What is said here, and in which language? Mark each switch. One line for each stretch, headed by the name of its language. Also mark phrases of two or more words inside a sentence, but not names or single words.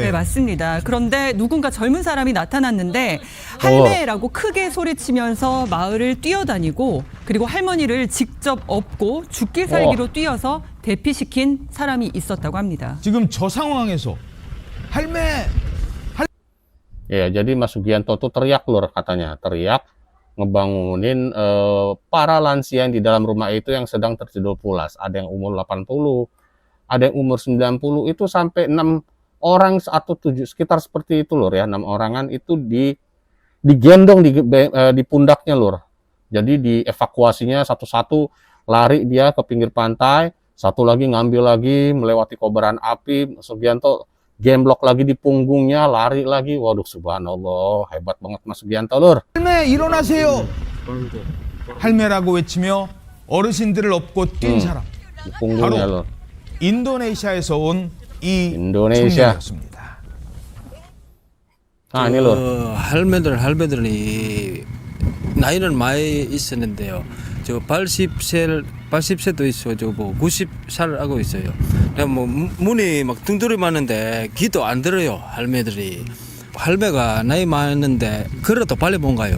Korean: 네, 맞습니다. 그런데 누군가 젊은 사람이 나타났는데 할매라고 크게 소리치면서 마을을 뛰어다니고 그리고 할머니를 직접 업고 죽기 살기로 뛰어서 대피시킨 사람이 있었다고 합니다. 지금 저 상황에서 할매
Indonesian: Ya, jadi Mas Sugianto tuh teriak lur katanya, teriak ngebangunin para lansia yang di dalam rumah itu yang sedang tertidur pulas. Ada yang umur 80, ada yang umur 90, itu sampai 6 orang atau 7, sekitar seperti itu lur ya, 6 orangan itu digendong di pundaknya lur. Jadi dievakuasinya satu-satu, lari dia ke pinggir pantai, satu lagi ngambil lagi melewati kobaran api, Sugianto gemblok lagi di punggungnya, lari lagi. Waduh, subhanallah, hebat banget Mas Sugianto lur.
Korean: 할매 일어나세요. 할매라고 외치며 어르신들을 업고 뛴 사람.
Indonesian: Di punggungnya
Korean: 바로
Indonesian: lur.
Korean: 인도네시아에서 온 이 인도네시아. 청년이었습니다.
Indonesian: Nah ini lur.
Korean: 할매들이 나이는 많이 있었는데요. 저 80세도 있어, 저 뭐 90살 하고 있어요. 그냥 뭐 문이 막 둥두리 많은데 귀도 안 들어요, 할매들이. 할매가 나이 많은데 그래도 빨리 못 가요.